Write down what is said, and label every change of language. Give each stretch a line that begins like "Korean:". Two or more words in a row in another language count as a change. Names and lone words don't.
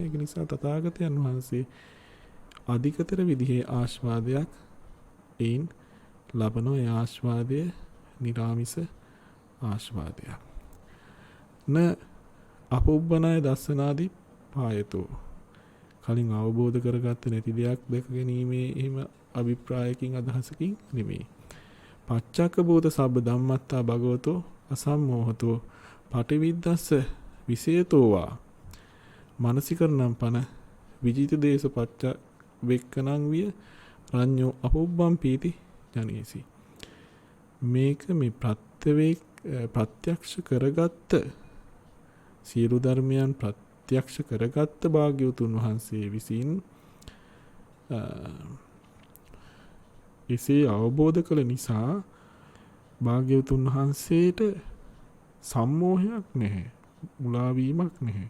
Sinhala: ඒ නිසා තථාගතයන් වහන්සේ අධිකතර විදිහේ ආස්වාදයක් එයින් ලබන ඒ ආස්වාදය නිරාමිස ආස්වාදයක්.
Pali: න අපොබ්බනාය දස්සනාදී පායතෝ.
Sinhala: කලින් අවබෝධ කරගත්ත නැති දෙයක් දැක ගැනීමේ එහෙම අභිප්‍රායකින් අදහසකින් නෙමෙයි.
Pali: පච්චක්ක භූත සබ්බ ධම්මත්තා භගවතෝ අසම්මෝහතෝ පටිවිද්දස්ස විසේතෝවා මානසිකරණම් පන විජිත දේශ පච්ච වෙක්කනං විය රඤ්ඤෝ අපොබ්බම් පීති ජනේසි.
Sinhala: මේක මේ ප්‍රත්‍යක්ෂ කරගත්ත සියලු ධර්මයන් ප්‍රත්‍යක්ෂ කරගත්ත භාග්‍යවතුන් වහන්සේ විසින් එසේ අවබෝධ කළ නිසා භාග්‍යවතුන් වහන්සේට සම්මෝහයක් නැහැ, මුලාවීමක් නැහැ.